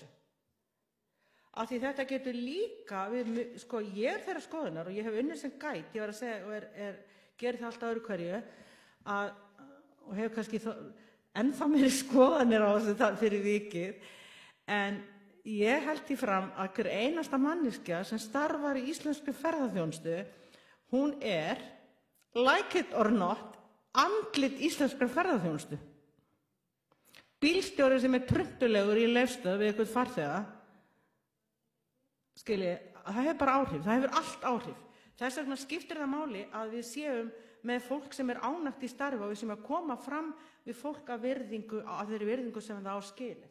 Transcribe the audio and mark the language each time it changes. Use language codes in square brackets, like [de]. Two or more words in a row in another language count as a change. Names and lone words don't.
[is] Af því þetta getur líka, ég er þeirra skoðunar og ég hef unnið sem gæt, ég var að segja og gerir það alltaf öðru hverju, og hef kannski ennþá meiri skoðanir á þessu fyrir vikið, en ég held því fram að hver einasta manneskja sem starfar í íslenskri ferðaþjónustu, hún er, [en] like it or not, [is] andlit íslenskrar ferðaþjónustu. Bílstjóri sem er truntulegur í Leifsstöð við eitthvað farþega, það hefur bara áhrif, það hefur allt áhrif. Þess vegna skiptir það máli að við séum með fólk sem er ánægt í starfi og við séum að koma fram við fólk af þeirri virðingu sem það á skilið.